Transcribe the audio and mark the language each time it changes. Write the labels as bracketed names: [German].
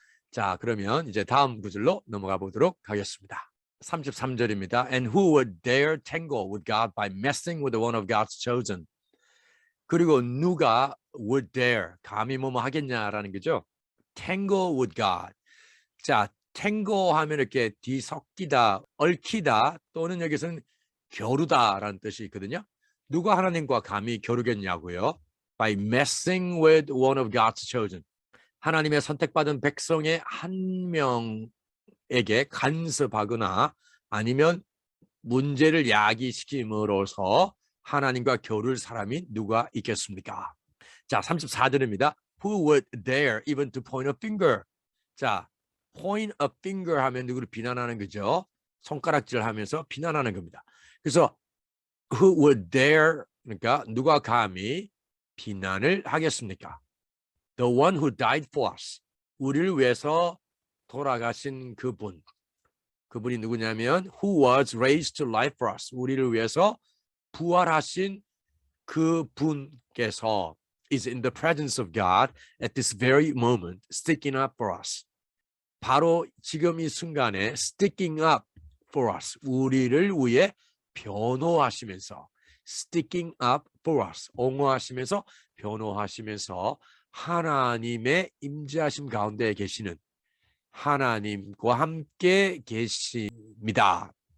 [Korean] 자, 그러면 이제 다음 구절로 넘어가 보도록 하겠습니다. 33절입니다. [English] And who would dare tangle with God by messing with the one of God's chosen? [Korean] 그리고 누가 [English] would dare, [Korean] 감히 뭐뭐 하겠냐라는 거죠. [English] Tangle with God. [Korean] 자, tangle 하면 이렇게 뒤섞이다, 얽히다 또는 여기서는 겨루다라는 뜻이 있거든요. 누가 하나님과 감히 겨루겠냐고요. [English] By messing with one of God's chosen. [Korean] 하나님의 선택받은 백성의 한 명에게 간섭하거나 아니면 문제를 야기시킴으로써 하나님과 겨룰 사람이 누가 있겠습니까? 자, 34절입니다. [English] Who would dare even to point a finger? [Korean] 자, [English] point a finger [Korean] 하면 누구를 비난하는 거죠. 손가락질 하면서 비난하는 겁니다. 그래서 [English] who would dare [Korean] 그러니까 누가 감히 비난을 하겠습니까? [English] The one who died for us. [Korean] 우리를 위해서 돌아가신 그분이 누구냐면 [English] who was raised to life for us. [Korean] 우리를 위해서 부활하신 그분께서 [English] is in the presence of God at this very moment sticking up for us. [Korean] 바로 지금 이 순간에 [English] sticking up for us, [Korean] 우리를 위해 변호하시면서 sticking up for us, 옹호하시면서 변호하시면서 하나님의 임재하심 가운데 계시는 하나님과 함께 계십니다.